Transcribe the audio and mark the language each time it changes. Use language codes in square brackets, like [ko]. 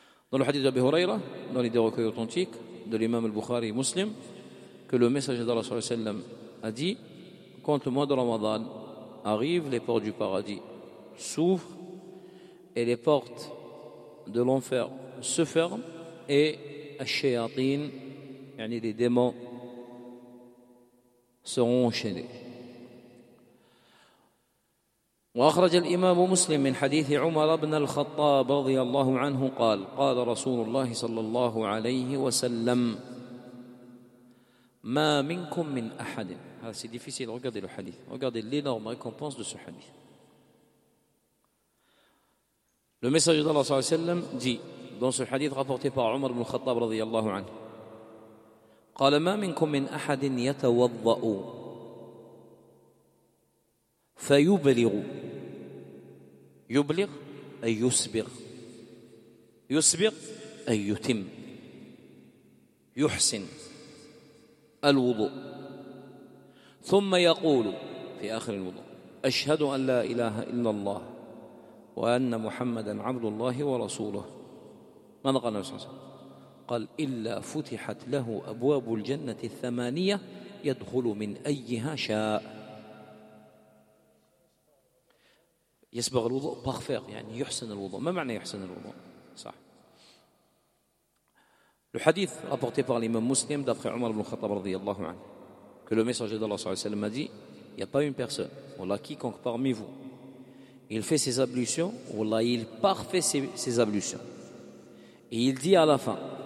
[fr] Dans le hadith d'Abi Hurayrah, dans les deux recueils authentiques de l'imam al-Bukhari muslim, que le messager d'Allah sallallahu alayhi wa sallam a dit: quand le mois de Ramadan arrive, les portes du paradis s'ouvrent et les portes de l'enfer se ferment et ash-shayatin, yani les démons, seront enchaînés. [ar] وأخرج الإمام مسلم من حديث عمر بن الخطاب رضي الله عنه قال قال رسول الله صلى الله عليه وسلم ما منكم من أحد. [fr] Ah, c'est difficile, regardez le hadith. Regardez l'énorme récompense de ce hadith. Le messager d'Allah sallallahu alayhi wa sallam dit dans ce hadith rapporté par Omar ibn Khattab radiyallahu anhu. [ar] قال ما منكم من احد يتوضا فيبلغ يبلغ اي يسبغ يسبغ اي يتم يحسن الوضوء ثم يقول في آخر الوضوء أشهد أن لا إله إلا الله وأن محمدا عبد الله ورسوله. ماذا قال النبي صلى الله عليه وسلم؟ قال إلا فتحت له أبواب الجنة الثمانية يدخل من أيها شاء. يسبغ الوضوء بغفير يعني يحسن الوضوء. ما معنى يحسن الوضوء؟ صح. [fr] الحديث rapporté par l'imam مسلم d'après عمر بن الخطاب [ar] رضي الله عنه [fr] que le messager d'Allah sallallahu alayhi wa sallam a dit, il n'y a pas une personne, wallah, quiconque parmi vous, il fait ses ablutions, wallah, il parfait ses ablutions. Et il dit à la fin,